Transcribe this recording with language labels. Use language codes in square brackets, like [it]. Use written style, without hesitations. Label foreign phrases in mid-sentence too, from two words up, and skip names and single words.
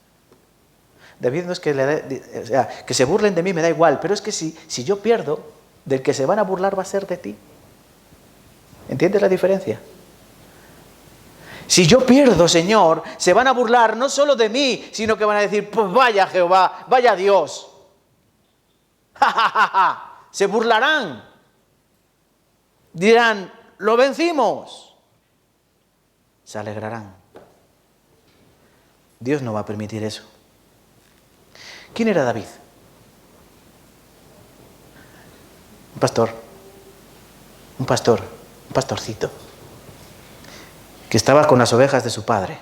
[es] David no es que se burlen de mí, me da igual. Pero es que si yo pierdo, del que se van a burlar va a ser de ti. ¿Entiendes la diferencia? Si yo pierdo, Señor, se van a burlar no solo de mí, sino que van a decir, pues vaya Jehová, vaya Dios. ¡Ja, ja, ja, ja! Se burlarán. Dirán, lo vencimos. Se alegrarán. Dios no va a permitir eso. ¿Quién era David? Un pastorcito, que estaba con las ovejas de su padre.